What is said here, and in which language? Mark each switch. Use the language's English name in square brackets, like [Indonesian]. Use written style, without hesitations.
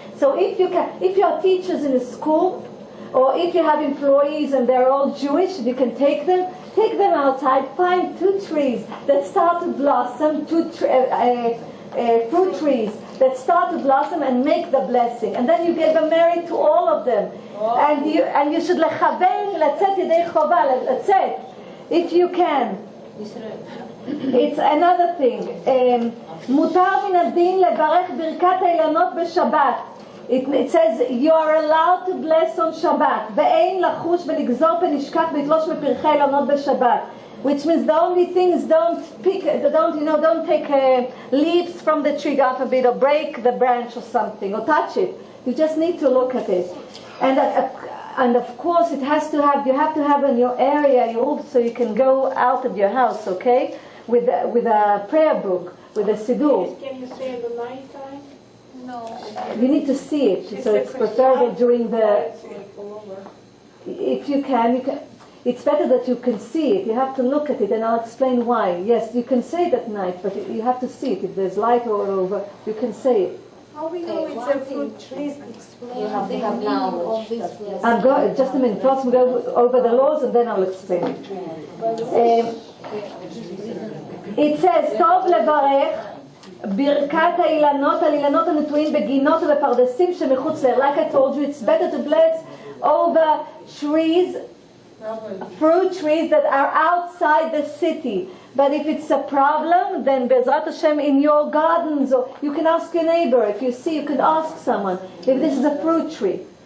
[English] So if you are teachers in a school, or if you have employees and they're all Jewish, you can take them outside, find 2 trees that start to blossom, fruit trees that start to blossom, and make the blessing. And then you give a merit to all of them. And you should [Hebrew] לכוון, לצאת ידי חובה, לצאת, [English] if you can. It's another thing. [Hebrew] מותר מן הדין לברך ברכת האילנות בשבת. [English] It says you are allowed to bless on Shabbat. [Hebrew] ואין לחוש ולגזור פנשכח ולתלוש מפרחי אילנות בשבת. [English] Which means the only thing is don't take leaves from the tree, God forbid, or break the branch or something, or touch it. You just need to look at it. And of course you have to have in your area your roof, so you can go out of your house, okay? With a prayer book, with a siddur. Can you say the night time? No. You need to see it, so it's preferable during the. If you can. It's better that you can see it. You have to look at it, and I'll explain why. Yes, you can say it at night, but you have to see it. If there's light all over, you can say it. How we know it's a fruit tree? Explain You have to have knowledge. I'm going. Just a minute. First, we go over the laws, and then I'll explain it. It says, [Hebrew] "Tov levarech ברכת האילנות על אילנות הנטועים בגינות ובפרדסים שמחוץ לעיר." [English] Like I told you, it's better to bless over trees, fruit trees that are outside the city. But if it's a problem, then Bezrat Hashem in your gardens, or you can ask your neighbor. If you see, you can ask someone if this is a fruit tree.